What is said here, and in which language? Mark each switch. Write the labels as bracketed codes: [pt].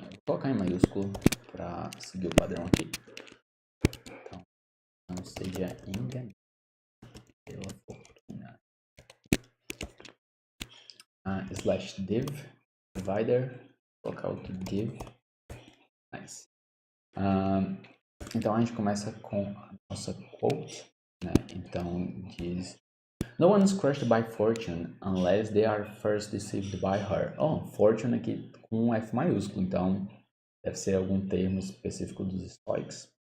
[pt] Vou colocar em maiúsculo para seguir o padrão aqui. Então, não seja enganado pela fortuna. [en] Slash div, divider, [pt] colocar outro [en] div. Nice. [pt] Então, a gente começa com a nossa quote, né? Então, diz: [en] No one is crushed by fortune unless they are first deceived by her. [pt] Fortune aqui com um F maiúsculo, então deve ser algum termo específico dos Stoics.